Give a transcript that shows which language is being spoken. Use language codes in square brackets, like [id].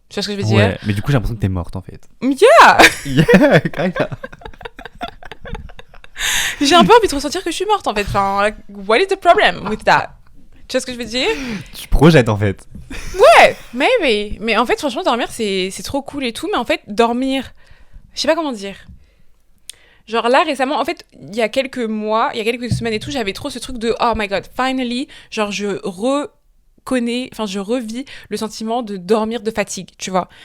[fr] Tu vois ce que je veux dire? Ouais, mais du coup, j'ai l'impression que t'es morte en fait. [en] Yeah. Yeah, kinda. [fr] J'ai un peu envie de ressentir que je suis morte en fait. Enfin, [en] like, what is the problem with that? [fr] Tu vois ce que je veux dire? Tu projettes en fait. Ouais, [en] maybe. [fr] Mais en fait, franchement, dormir, c'est trop cool et tout. Mais en fait, dormir... Je sais pas comment dire. Genre là, récemment, en fait, il y a quelques mois, il y a quelques semaines et tout, j'avais trop ce truc de « [en] Oh my God, finally !» [fr] Genre, je revis le sentiment de dormir de fatigue, tu vois.